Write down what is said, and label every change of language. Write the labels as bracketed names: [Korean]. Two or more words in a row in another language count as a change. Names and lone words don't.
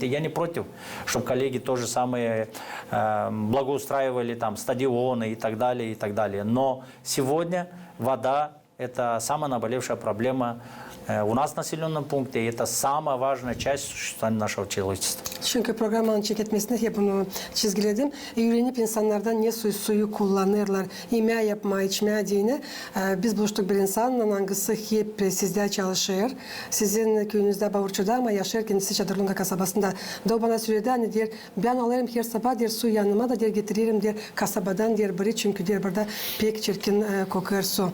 [Russian] Я не против, чтобы коллеги то же самое благоустраивали там стадионы и так далее, и так далее. Но сегодня вода – это самая наболевшая проблема у нас в населенном пункте, и это самая важная часть существования нашего человечества. [Gagauz] Çünkü programın çeketmesinde hep bunu çizgiledim. Öğrenip insanlardan ne suyu kullanırlar, yemeği yapma, içmeye diyene. Biz buluştuk bir insanla, hangisi hep sizde çalışır. Sizin köyünüzde Bavurçu'da ama yaşar kendisi Çadırlunga kasabasında. Da o bana söyledi, hani der, ben alırım her sabah der, su yanıma da der, getiririm der, kasabadan der, biri çünkü der, burada pek çirkin kokar su.